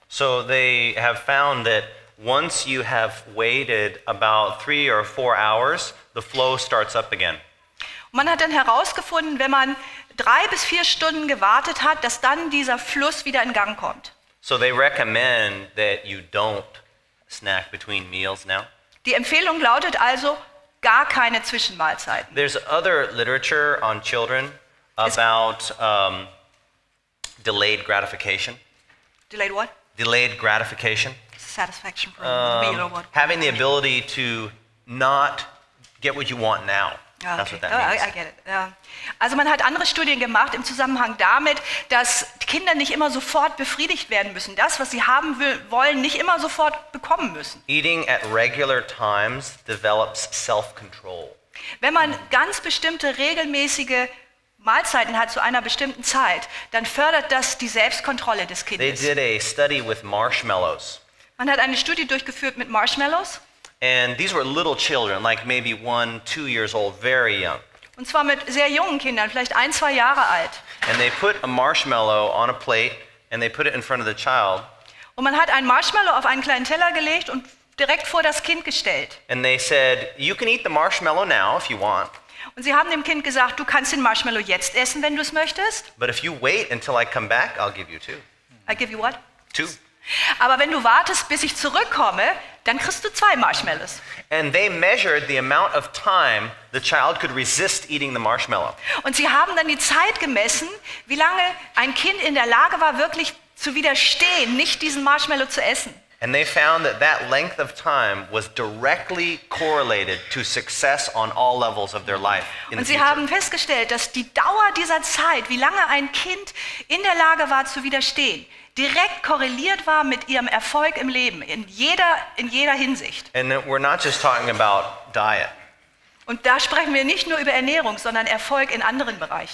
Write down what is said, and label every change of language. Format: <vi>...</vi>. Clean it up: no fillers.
<en>So they have found that once you have waited about 3 or 4 hours, the flow starts up again.</en> <de>Man hat dann herausgefunden, wenn man 3 bis 4 Stunden gewartet hat, dass dann dieser Fluss wieder in Gang kommt.</de> <en>So they recommend that you don't snack between meals now.</en> <de>Die Empfehlung lautet also, gar keine Zwischenmahlzeiten.</de> <en>There's other literature on children about delayed gratification. Delayed what? Delayed gratification. Satisfaction from the meal or what? Having the ability to not get what you want now. Ah, That's okay. what that means. I get it. Ja.</en> <de>Also man hat andere Studien gemacht im Zusammenhang damit, dass Kinder nicht immer sofort befriedigt werden müssen. Das, was sie haben wollen, nicht immer sofort bekommen müssen.</de> <en>Eating at regular times develops self-control.</en> <de>Wenn man ganz bestimmte regelmäßige Mahlzeiten hat zu einer bestimmten Zeit, dann fördert das die Selbstkontrolle des</de> <en>They</en> <de>Kindes.</de> <en>did a study with marshmallows.</en> <de>Man hat eine Studie durchgeführt mit Marshmallows.</de> <en>And these were little children, like maybe 1, 2 years old, very young.</en> <de>Und zwar mit sehr jungen Kindern, vielleicht 1, 2 Jahre alt.</de> <en>And they put a marshmallow on a plate and they put it in front of the child.</en> <de>Und man hat einen Marshmallow auf einen kleinen Teller gelegt und direkt vor das Kind gestellt.</de> <en>And they said, you can eat the marshmallow now if you want.</en> <de>Und sie haben dem Kind gesagt, du kannst den Marshmallow jetzt essen, wenn du es möchtest.</de> <en>But if you wait until I come back, I'll give you 2. I give you what? 2.</en> <de>Aber wenn du wartest, bis ich zurückkomme, dann kriegst du 2 Marshmallows.</de> <en>And they measured the amount of time the child could resist eating the marshmallow.</en> <de>Und sie haben dann die Zeit gemessen, wie lange ein Kind in der Lage war, wirklich zu widerstehen, nicht diesen Marshmallow zu essen.</de> <en>And they found that that length of time was directly correlated to success on all levels of their life in</en> <de>Und</de> <en>the</en> <de>sie</de> <en>future.</en> <de>haben festgestellt, dass die Dauer dieser Zeit, wie lange ein Kind in der Lage war zu widerstehen, direkt korreliert war mit ihrem Erfolg im Leben, in jeder Hinsicht.</de> <en>And that we're not just talking about diet.</en> <de>Und da sprechen wir nicht nur über Ernährung, sondern Erfolg in anderen Bereichen.</de>